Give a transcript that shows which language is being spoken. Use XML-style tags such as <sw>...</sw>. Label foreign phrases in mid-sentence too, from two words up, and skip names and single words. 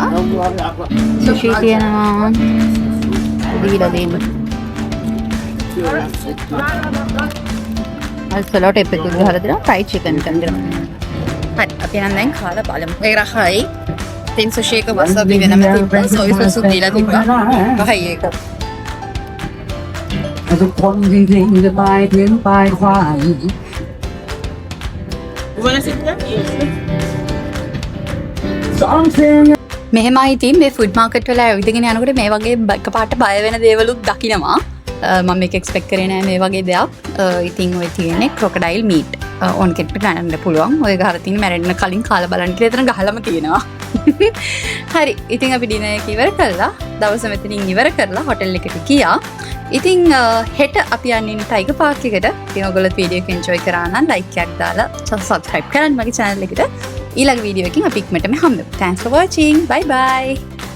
<si>සුෂි තියෙනවා. දීලා දෙන්න. සලාඩ් එකක් ගහලා දෙනවා</si> <en>fried chicken</en> <si>එකක් දෙනවා. හරි අපි නම් දැන් කාලා බලමු. ඒක රහයි. තින් සුෂි එක වසබි වෙනම තිබ්බා.</si> <en>soy sauce</en> <si>දීලා තිබ්බා. රහයි ඒක. ทุกคนจริงๆจะไปถึงปลายควาย මෙහෙමයි ඉතින් මේ</si> <en>food market</en> <si>වල ඇවිදගෙන යනකොට මේ වගේ එකපාරට බය වෙන දේවලුත් දකිනවා. මම මේක එක්ස්පෙක්ට් කරේ නෑ මේ වගේ දෙයක්. ඉතින් ඔය තියෙන්නේ</si> <en>crocodile meat.</en> <si>ඕන් කෙනෙක්ට ගන්න පුළුවන්. ඔය ගහලා තියෙන මැරෙන්න කලින් කාලා බලන්න කියලා එතන ගහලම තියෙනවා. හරි. ඉතින් අපි ඩිනර් එක ඉවර කළා. දවස මෙතනින් ඉවර කරලා හොටෙල් එකට ගියා. ඉතින් හෙට අපි යන්නේ ටයිගර් පාක් එකට. ඉතින් ඔයගොල්ලෝ වීඩියෝ එක එන්ජොයි කරා නම් ලයික් එකක් දාලා සබ්ස්ක්‍රයිබ් කරන්න මගේ channel එකට. ඊළඟ වීඩියෝ එකකින් අපි ඉක්මනටම හම්බෙමු.</si> <en>Thanks for watching. Bye bye.</en>